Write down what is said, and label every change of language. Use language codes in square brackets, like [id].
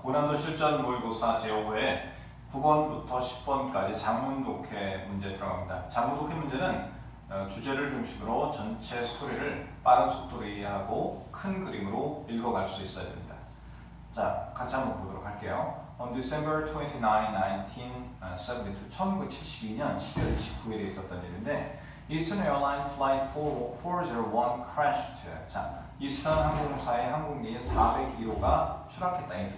[ko] 고난도 실전 모의고사 제5회 9번부터 10번까지 작문 독해 문제 들어갑니다. 작문 독해 문제는 주제를 중심으로 전체 스토리를 빠른 속도로 이해하고 큰 그림으로 읽어갈 수 있어야 됩니다. 자, 같이 한번 보도록 할게요. [en] On December 29, 1972, [ko] 1972년 12월 29일에 있었던 일인데 [en] Eastern Airlines Flight 401 crashed. [ko] 자, 이스턴 항공사의 항공기 401호가 추락했다.